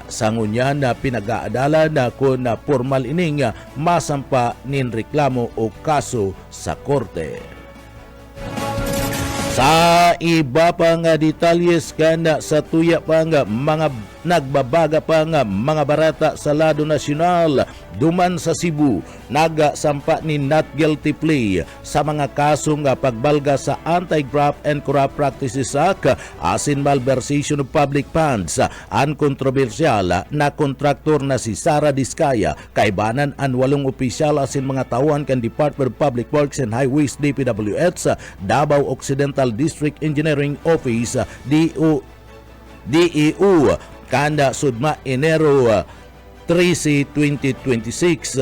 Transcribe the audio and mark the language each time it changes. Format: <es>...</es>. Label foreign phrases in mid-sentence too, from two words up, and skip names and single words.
<bik>Sangunya na pinag-aadala na kung formal ining masampa nin reklamo o kaso sa korte. Sa iba pang detalyes kana sa tuya pang mga nagbabaga pang mga barata sa lado nasyonal duman sa Cebu, nagsampa ni</bik> <en>not guilty plea</en> <bik>sa mga kasong pagbalga sa Anti-Graft and Corrupt Practices Act asin</bik> <en>malversation of public funds.</en> <bik>Ang kontrobersyal na kontraktor na si Sara Diskaya kaibanan ang 8 opisyal asin mga tauhan kan Department of Public Works and Highways DPWH Davao Occidental District Engineering Office DEO kanda sudma Enero 13, 2026.</bik>